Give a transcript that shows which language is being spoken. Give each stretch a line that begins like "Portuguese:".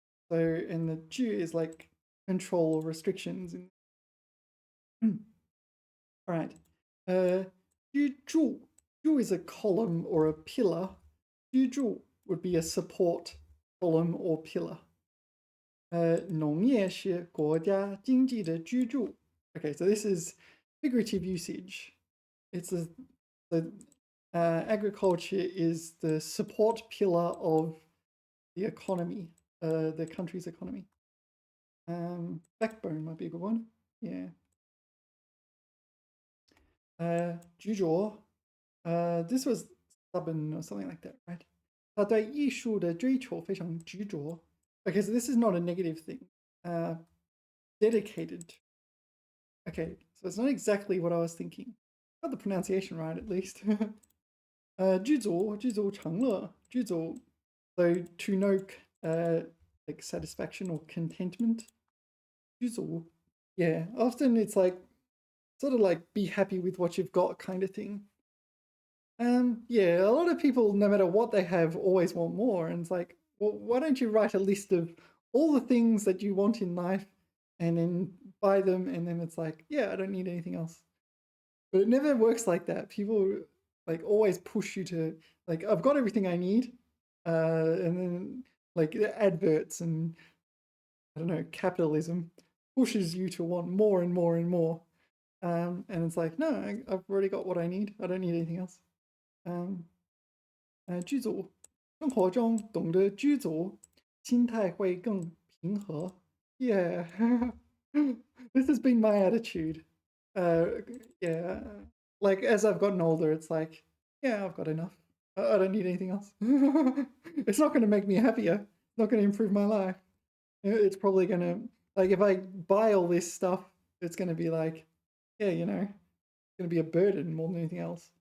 English: So, and the 止 is like control or restrictions. All right. 居住. 居 is a column or a pillar. 居住 would be a support column or pillar.
Chinese: 农业是国家经济的支柱.
English: Okay, so this is figurative usage. It's the agriculture is the support pillar of the economy, the country's economy. Backbone might be a good one. Yeah.
Chinese: 执着.
English: This was stubborn or something like that, right?
Chinese: 他对艺术的追求非常执着.
English: Okay, so this is not a negative thing. Dedicated. Okay, so it's not exactly what I was thinking. Got the pronunciation right, at least.
Chinese: 知足常乐.
English: 知足, so to know like satisfaction or contentment.
Chinese: 知足.
English: Yeah, often it's like sort of like be happy with what you've got kind of thing. Yeah, a lot of people, no matter what they have, always want more. And it's like, well, why don't you write a list of all the things that you want in life and then buy them? And then it's like, yeah, I don't need anything else. But it never works like that. People like always push you to like, I've got everything I need. And then like adverts and I don't know, capitalism pushes you to want more and more and more. And it's like, no, I've already got what I need. I don't need anything else.
Chinese: 知足. 生活中懂得知足，心态会更平和.
English: Yeah, this has been my attitude. Yeah, like as I've gotten older, it's like, yeah, I've got enough. I don't need anything else. It's not going to make me happier. It's not going to improve my life. It's probably going to, like, if I buy all this stuff, it's going to be like, yeah, you know, it's going to be a burden more than anything else.